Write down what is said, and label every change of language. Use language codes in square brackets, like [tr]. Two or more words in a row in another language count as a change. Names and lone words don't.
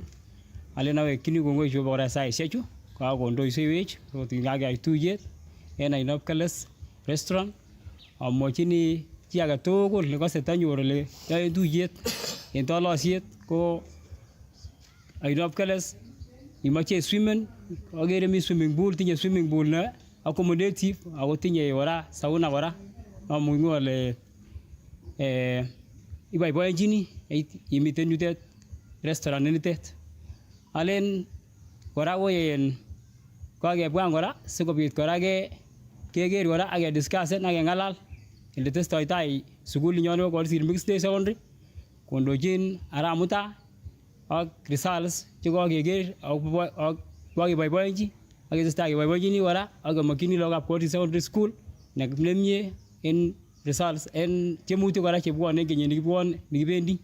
[kln] Alen awekchini kongoi Jehova kora saisiechu kakondoisewech kakeyai tuyet en ainab Keles restaurant. Amwachini chi age tugul nekose tanyor ole yoen tuyet en tolosiet ko ainab Keles imoche swimmen agere mi [en] swimming pool, [kln] tinye [en] swimming pool [kln] ne accommodative ako tinye kora sauna kora amungu ale iboiboenchini imiten yutet restaurant nitet. Alen kora ko en kakebwan kora sikobit kora keker kora ak kediscussen ak keng'alal ele testoi tai sukulinyon nebo Koilsir Mixed Day Secondary kondochin Arap Mutai ak results chekokeker ak kokeboiboenchi ak ketestai keboiboenchini kora ak kemokyini lagokab Koilsir Secondary School nemie en results en tiemutik kora chebwone en kenyit nikibendi.